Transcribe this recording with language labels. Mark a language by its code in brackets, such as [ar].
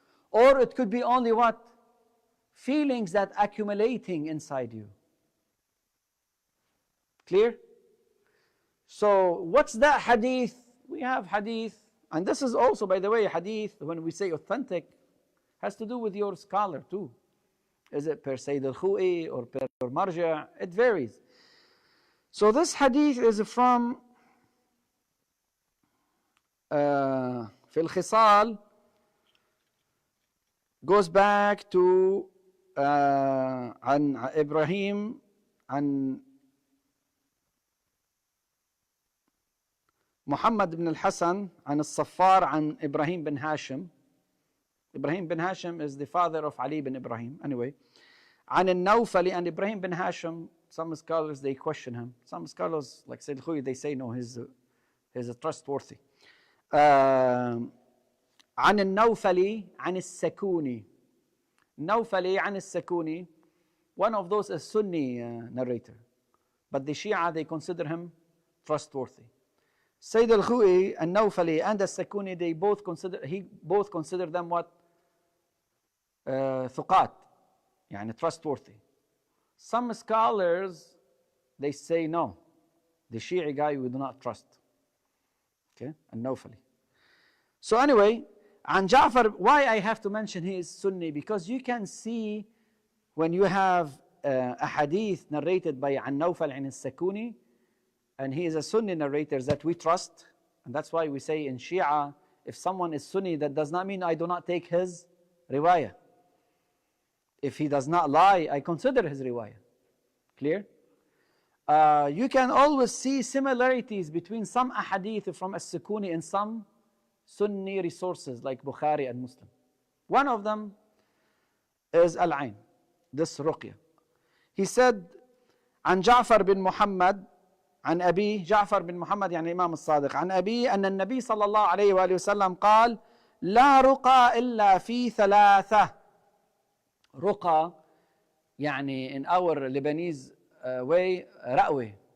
[en] Or it could be only what? Feelings that accumulating inside you. Clear? So what's that hadith? We have hadith. And this is also, by the way, hadith, when we say authentic, has to do with your scholar too. Is it per Sayyid al-Khu'i or per Marja'? It varies. So this hadith is from [ar] في الخصال, goes back to عن إبراهيم عن محمد بن الحسن عن الصفار عن إبراهيم بن هاشم. [en] Ibrahim bin Hashim is the father of Ali bin Ibrahim. Anyway, [ar] عن النوفلي, [en] and Ibrahim bin Hashim, some scholars they question him. Some scholars like Sayyid Khuy, they say no, he's trustworthy. [ar] عن النوفلي عن السكوني. النوفلي عن السكوني, [en] one of those is Sunni narrator, but the Shia they consider him trustworthy. Sayyid al-Khu'i, al-Nawfali, and al-Sakuni, he both consider them what? [ar] ثقات, يعني [en] trustworthy. Some scholars, they say no, the Shi'i guy we do not trust. Okay, al-Nawfali. So anyway, and Ja'far, why I have to mention he is Sunni? Because you can see when you have a hadith narrated by al-Nawfal and al-Sakuni, and he is a Sunni narrator that we trust, and that's why we say in Shia, if someone is Sunni, that does not mean I do not take his riwayah. If he does not lie, I consider his riwayah. Clear? You can always see similarities between some ahadith from As-Sakuni and some Sunni resources like Bukhari and Muslim. One of them is Al-Ain, this Ruqya. [ar] He said, عن جعفر بن محمد عن أبيه, جعفر بن محمد يعني إمام الصادق, عن أبيه أن النبي صلى الله عليه وآله وسلم قال لا رقى إلا في ثلاثة. رقى يعني [en] in our Lebanese way رأوة.